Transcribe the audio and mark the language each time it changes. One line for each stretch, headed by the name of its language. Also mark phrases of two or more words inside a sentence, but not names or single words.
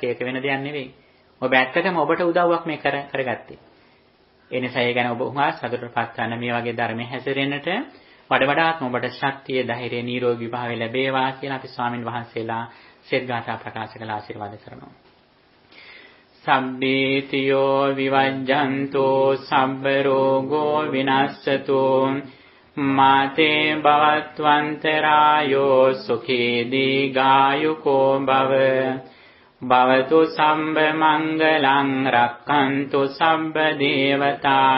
Sinhala: ඒක වෙන දෙයක් නෙවෙයි. ඔබ ඇත්තටම ඔබට උදව්වක් මේ කරගත්තේ. ඒ නිසා ඒ ගැන ඔබ උහා සතුටටපත් ගන්න මේ වගේ ධර්මයේ හැසිරෙන්නට වඩාත්ම ඔබට ශක්තිය, ධෛර්යය, නිරෝගී භාවය ලැබේවා කියලා අපි ස්වාමින් වහන්සේලා සෙත් ගාථා ප්‍රකාශ කළ ආශිර්වාද කරනවා.
Pali: සබ්බීතියෝ විවජ්ජන්තෝ සබ්බ රෝගෝ විනස්සතෝ මාතේ භවත්වන්තරායෝ සුඛී දීඝායුකෝ භව භවතු සම්බ මංගලං රක්ඛන්තු සම්බ දේවතා